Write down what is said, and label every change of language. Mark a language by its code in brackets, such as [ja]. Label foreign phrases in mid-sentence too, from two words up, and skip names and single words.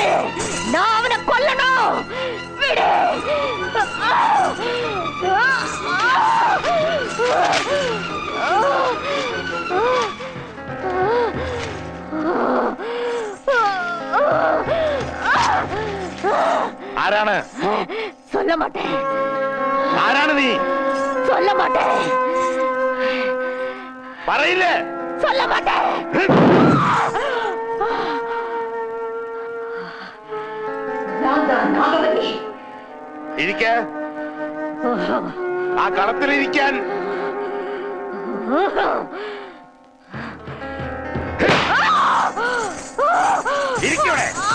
[ml] ഞാൻ അവനെ കൊല്ലണോ? വിട്! ആരാണ്? [ta] சொல்ல மாட்டேன். [ml] ആരാണ് നീ? [ta] சொல்ல மாட்டேன். [ml] പറയില്ലേ? [ta] சொல்ல மாட்டேன். [ml] നാഗവല്ലി. ഇരിക്ക. ആ കളത്തിലിരിക്കാൻ. ഇരിക്കൂടെ?